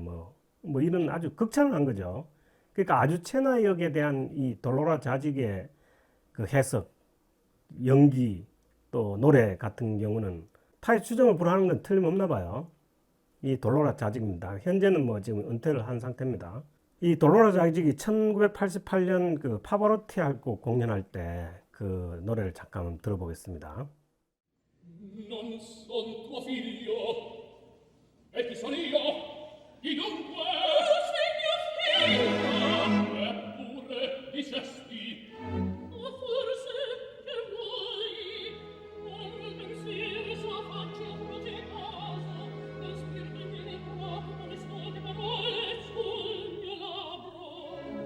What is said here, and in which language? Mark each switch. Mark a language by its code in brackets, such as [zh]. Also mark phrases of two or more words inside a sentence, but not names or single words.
[ko] 뭐 이런 아주 극찬을 한 거죠. 그러니까 아주체나 역에 대한 이 돌로라 자직의 그 해석, 연기, 또 노래 같은 경우는 타의 추정을 불허하는 건 틀림없나 봐요. 이 돌로라 자직입니다. 현재는 뭐 지금 은퇴를 한 상태입니다. 이 돌로라 자직이 1988년 그 파바로티하고 공연할 때 그 노래를 잠깐 들어보겠습니다. [it] Non son tuo figlio, e chi son io? Di dunque? Sei mio figlio! Eppure dicesti, O forse che vuoi? Ora il pensiero sua faccia progecosa, lo spirito viene proprio con le sue parole sul mio labbro.